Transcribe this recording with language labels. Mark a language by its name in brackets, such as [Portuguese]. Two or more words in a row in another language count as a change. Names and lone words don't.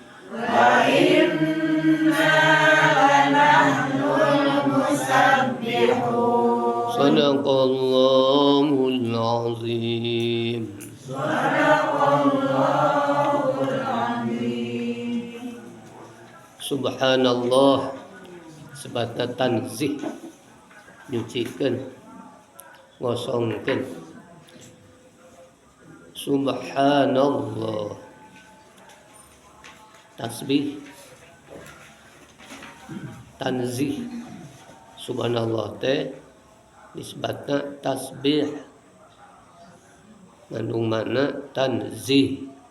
[Arabic] وإنا لنحن المسبحون صدق الله العظيم صدق الله العظيم [Sundanese] Subhanallah sebatna tanzih nyucikeun ngosongkeun Subhanallah tasbih tanzih subhanallah teh nisbatna tasbih ngandung makna tanzih